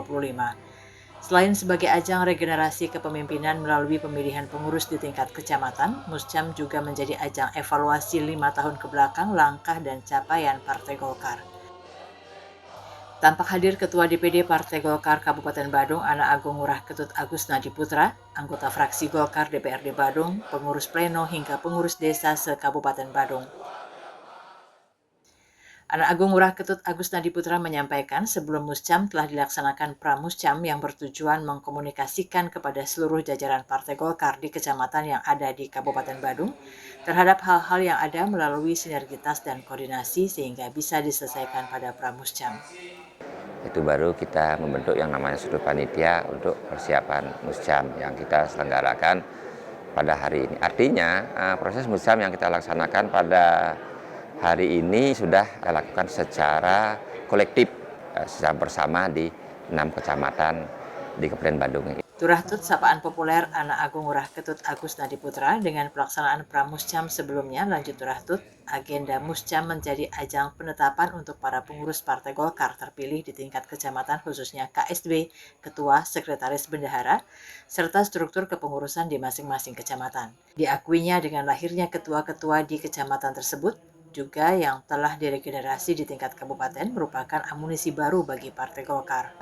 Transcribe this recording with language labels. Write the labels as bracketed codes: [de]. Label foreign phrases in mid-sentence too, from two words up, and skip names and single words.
[id] Selain sebagai ajang regenerasi kepemimpinan melalui pemilihan pengurus di tingkat kecamatan, Muscam juga menjadi ajang evaluasi 5 tahun kebelakang langkah dan capaian Partai Golkar. Tampak hadir Ketua DPD Partai Golkar Kabupaten Badung, Anak Agung Ngurah Ketut Agus Nadiputra, anggota fraksi Golkar DPRD Badung, pengurus pleno hingga pengurus desa se-Kabupaten Badung. Anak Agung Ngurah Ketut Agus Nadiputra menyampaikan sebelum Muscam telah dilaksanakan Pramuscam yang bertujuan mengkomunikasikan kepada seluruh jajaran Partai Golkar di kecamatan yang ada di Kabupaten Badung terhadap hal-hal yang ada melalui sinergitas dan koordinasi sehingga bisa diselesaikan pada Pramuscam. Itu baru kita membentuk yang namanya sudut panitia untuk persiapan Muscam yang kita selenggarakan pada hari ini. Artinya proses Muscam yang kita laksanakan pada hari ini sudah kita lakukan secara kolektif, secara bersama di 6 kecamatan di Kabupaten Badung. Turah Tut sapaan populer Anak Agung Ngurah Ketut Agus Nadiputra dengan pelaksanaan Pramuscam sebelumnya. Lanjut Turah Tut, agenda Muscam menjadi ajang penetapan untuk para pengurus Partai Golkar terpilih di tingkat kecamatan khususnya KSB, Ketua, Sekretaris Bendahara, serta struktur kepengurusan di masing-masing kecamatan. Diakuinya dengan lahirnya ketua-ketua di kecamatan tersebut, juga yang telah diregenerasi di tingkat kabupaten merupakan amunisi baru bagi Partai Golkar.